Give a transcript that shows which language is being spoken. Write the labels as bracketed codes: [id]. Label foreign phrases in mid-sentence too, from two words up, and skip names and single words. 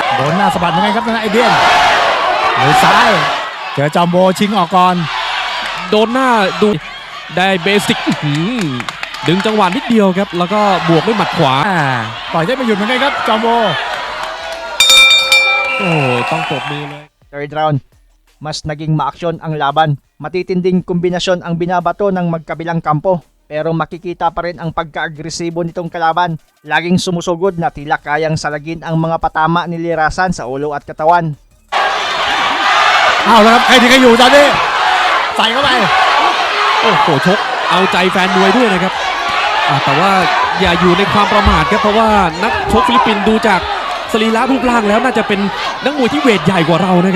[th] โดนหน้าสะบัดยังไงครับนะไอเดียนมือซ้ายเจอจอมโบชิงออกก่อน โดนหน้าดูได้เบสิกดึงจังหวะนิดเดียวครับแล้วก็บวกด้วยหมัดขวา ต่อยได้ไม่หยุดเหมือนกันครับจอมโบ ต้องปรบมือเลย [en] Third round, [tl] mas naging maaksyon ang laban. Matitinding kombinasyon ang binabato ng magkabilang kampo. Pero makikita pa rin ang pagka-agresibo nitong kalaban. Laging sumusugod na tila kayang salagin ang mga patama ni Lirasan sa ulo at katawan. [th] เอาละครับใครที่ใครอยู่ตอนนี้ใส่เข้าไป ชกเอาใจแฟนมวยด้วยนะครับแต่ว่าอย่าอยู่ในความประมาทครับเพราะว่านักชกฟิลิปปินส์ดูจากสรีระรูปร่างแล้วน่าจะเป็นนักมวยที่เวทใหญ่กว่าเรานะครับ